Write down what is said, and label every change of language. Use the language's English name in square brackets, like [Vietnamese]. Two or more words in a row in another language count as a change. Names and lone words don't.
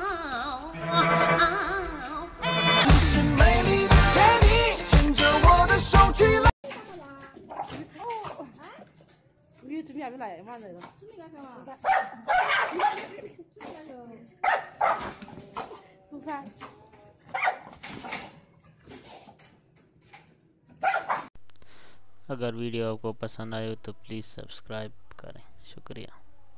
[Chinese] 你是美丽的天地，牵着我的手去了。你准备还没来嘛？那个。准备干啥嘛？做饭。 [Hindi] अगर वीडियो आपको पसंद आए तो प्लीज़ सब्सक्राइब करें। शुक्रिया।